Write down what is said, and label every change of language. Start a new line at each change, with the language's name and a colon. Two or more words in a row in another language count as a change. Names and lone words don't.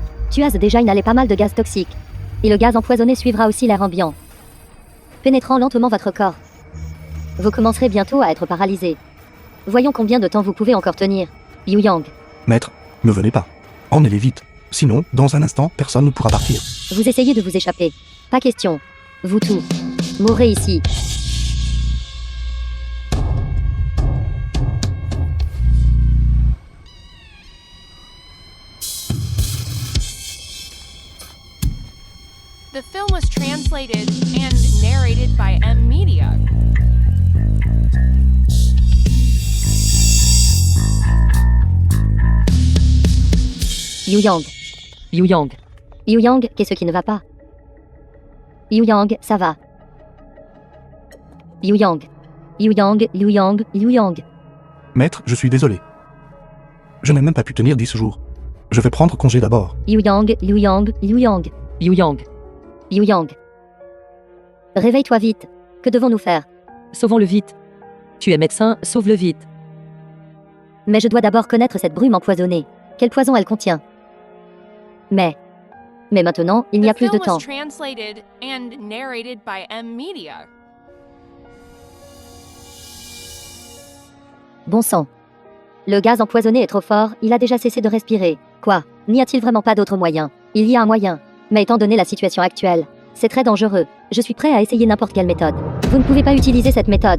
French: Tu as déjà inhalé pas mal de gaz toxiques. Et le gaz empoisonné suivra aussi l'air ambiant, pénétrant lentement votre corps. Vous commencerez bientôt à être paralysé. Voyons combien de temps vous pouvez encore tenir. Yu Yang, Maître, ne venez pas. Emmenez-les vite. Sinon, dans un instant, personne ne pourra partir. vous essayez de vous échapper. Pas question. Vous tous mourrez ici.
English: The film was translated and narrated by M. Media.
French: Yu Yang. Yu Yang. Yu Yang, qu'est-ce qui ne va pas? Yu Yang, ça va. Yu Yang. Yu Yang, Yu Yang, Yu Yang. Maître, je suis désolé. Je n'ai même pas pu tenir 10 jours. Je vais prendre congé d'abord. Yu Yang, Yu Yang, Yu Yang. Yu Yang. Yu Yang. Réveille-toi vite. Que devons-nous faire? Sauvons-le vite. Tu es médecin, sauve-le vite. Mais je dois d'abord connaître cette brume empoisonnée. Quel poison elle contient? Mais maintenant, il n'y a
English: The
French: plus de
English: film
French: temps.
English: was translated and narrated by M. Media.
French: Bon sang. Le gaz empoisonné est trop fort, il a déjà cessé de respirer. Quoi? N'y a-t-il vraiment pas d'autre moyen? Il y a un moyen. Mais étant donné la situation actuelle, c'est très dangereux. Je suis prêt à essayer n'importe quelle méthode. Vous ne pouvez pas utiliser cette méthode.